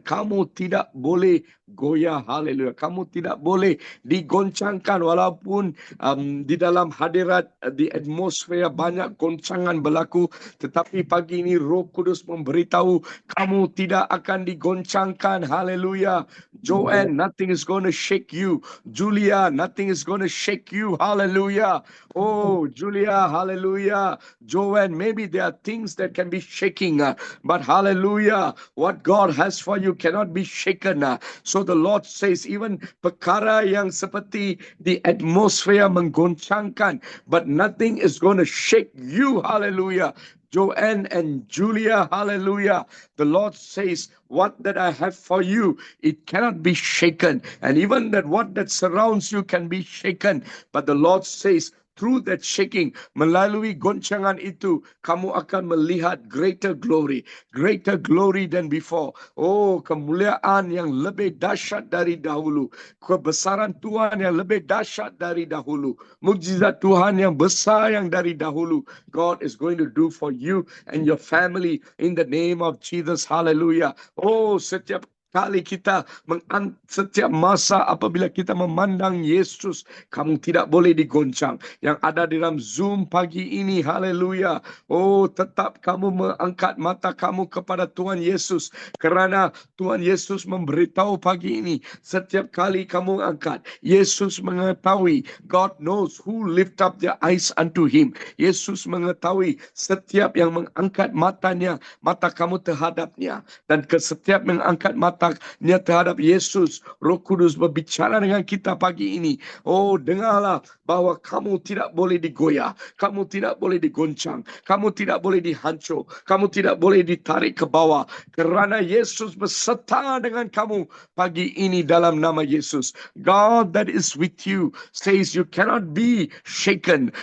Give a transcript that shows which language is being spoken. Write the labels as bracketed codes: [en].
[ms] Kamu tidak boleh goyah. Haleluya. Kamu tidak boleh digoncangkan walaupun di dalam hadirat, di atmosfer banyak goncangan berlaku. Tetapi pagi ini Roh Kudus memberitahu kamu tidak akan digoncangkan. Haleluya. [en] Joanne, nothing is going to shake you. Julia, nothing is going to shake you. Hallelujah. Oh, Julia, hallelujah. Joanne, maybe there are things that can be shaking, but hallelujah, what God has for you cannot be shaken. So the Lord says, even [ms] perkara yang seperti di atmosphere menggoncangkan, [en] but nothing is going to shake you. Hallelujah. Joanne and Julia, hallelujah. The Lord says, what that I have for you, it cannot be shaken. And even that what that surrounds you can be shaken. But the Lord says, through that shaking, [ms] melalui goncangan itu, kamu akan melihat [en] greater glory than before. [ms] Oh, kemuliaan yang lebih dahsyat dari dahulu. Kebesaran Tuhan yang lebih dahsyat dari dahulu. Mukjizat Tuhan yang besar yang dari dahulu. [en] God is going to do for you and your family in the name of Jesus. [ms] Hallelujah. Oh, setiap kali kita setiap masa apabila kita memandang Yesus, kamu tidak boleh digoncang. Yang ada di dalam Zoom pagi ini, haleluya. Oh, tetap kamu mengangkat mata kamu kepada Tuhan Yesus, kerana Tuhan Yesus memberitahu pagi ini, setiap kali kamu angkat, Yesus mengetahui. [en] God knows who lift up their eyes unto Him. [ms] Yesus mengetahui setiap yang mengangkat matanya, mata kamu terhadapnya, dan setiap mengangkat matanya terhadap Yesus. Roh Kudus berbicara dengan kita pagi ini. Oh, dengarlah bahwa kamu tidak boleh digoyah, kamu tidak boleh digoncang, kamu tidak boleh dihancur, kamu tidak boleh ditarik ke bawah, kerana Yesus beserta dengan kamu pagi ini dalam nama Yesus. [en] God that is with you says you cannot be shaken.